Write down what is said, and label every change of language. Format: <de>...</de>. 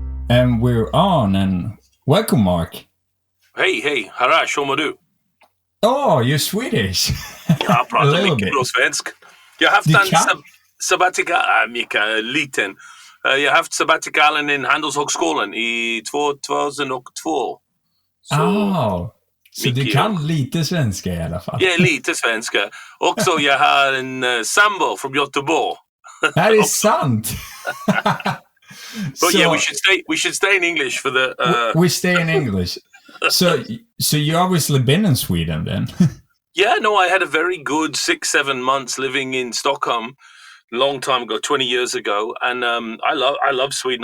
<en>And we're on, and welcome, Mark.</en> <sv>Hej, Harash, hur mår du?</sv> <en>Oh, you're Swedish.</en> <sv>Jag pratar mycket bra svensk. Jag har haft en liten. Jag har haft sabbatikalen i Handelshögskolan i 2002. Så du kan lite svenska i alla fall. Ja, lite svenska. Också jag har en sambo från Göteborg. Det är sant.</sv> <en>But yeah, we should stay in English for the. We stay in English. So you obviously been in Sweden then? Yeah, no, I had a very good 6-7 months living in Stockholm, a long time ago, 20 years ago, and I love Sweden.</en>